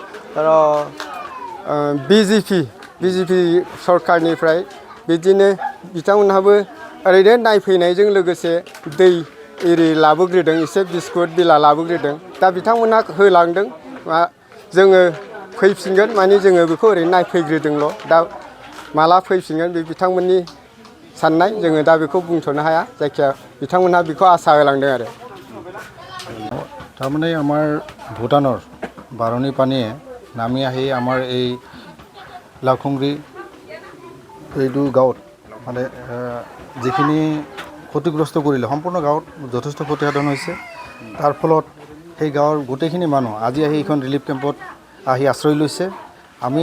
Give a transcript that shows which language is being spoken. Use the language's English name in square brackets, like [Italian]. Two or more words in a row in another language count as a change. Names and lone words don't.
[Bodo] बिजेपि सरकारनिफ्राय बिदिनो बिथांमोनहाबो ओरैनो नायफैनायजों लोगोसे दै एरि लाबोग्रोदों एसे बिस्कुट बिला लाबोग्रोदों दा बिथांमोनहा होलांदों जोङो फैफिनगोन माने जोङो बेखौ ओरैनो नायफैग्रोदोंल' दा माला फैफिनगोन बे बिथांमोननि साननाय जोङो दा बेखौ बुंथ'नो हाया जायखिया बिथांमोनहा बेखौ आसा होलांदों आरो [Assamese] তাৰমানে আমাৰ ভূটানৰ বাৰণী পানীয়ে নামি আহি আমাৰ এই লাউখুংৰি এইটো গাঁৱত মানে যিখিনি ক্ষতিগ্ৰস্ত কৰিলে সম্পূৰ্ণ গাঁৱত যথেষ্ট ক্ষতিসাধন হৈছে তাৰ ফলত সেই গাঁৱৰ গোটেইখিনি মানুহ আজি আহি এইখন ৰিলিফ কেম্পত আহি আশ্ৰয় লৈছে আমি